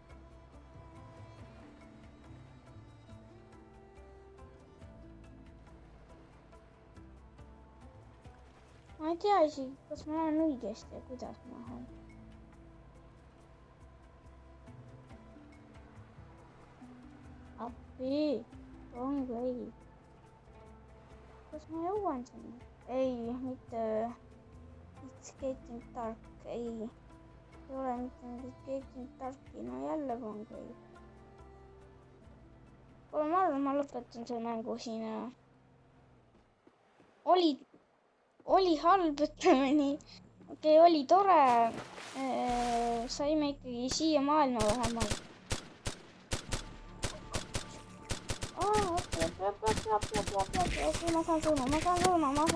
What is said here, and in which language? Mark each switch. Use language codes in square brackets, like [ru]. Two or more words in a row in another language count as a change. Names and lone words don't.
[et] Ma ei tea isegi, kas ma lähen õigesti ja kuidas ma lähen. Appi, [en] wrong way. [et] Kas ma jõuan sinna? Ei, mitte It's Getting Dark, ei ole mitte It's Getting Darki, no jälle [en] wrong way. [et] Kuule, ma arvan, ma lõpetan selle mängu siin ja oli halb, ütleme nii. Okei, oli tore. Saime ikkagi siia maailma vähemalt. Okei, ma saan surma.